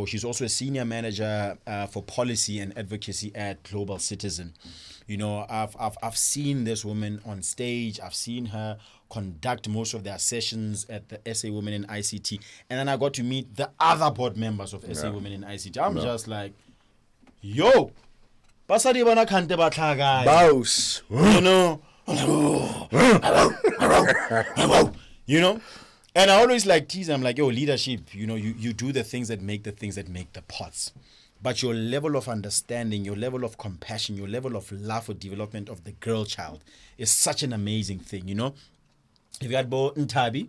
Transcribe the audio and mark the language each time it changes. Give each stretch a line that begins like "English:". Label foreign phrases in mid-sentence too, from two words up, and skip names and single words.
English: She's also a senior manager for policy and advocacy at Global Citizen. I've seen this woman on stage. I've seen her conduct most of their sessions at the SA Women in ICT. And then I got to meet the other board members of SA Women in ICT. I'm just like,
Tswana: yo, basadi bana khante ba tlhaga.
English: Boss. And I always like tease. I'm like, yo, leadership, you do the things that make the pots. But your level of understanding, your level of compassion, your level of love for development of the girl child is such an amazing thing, You've got Bo Ntabi.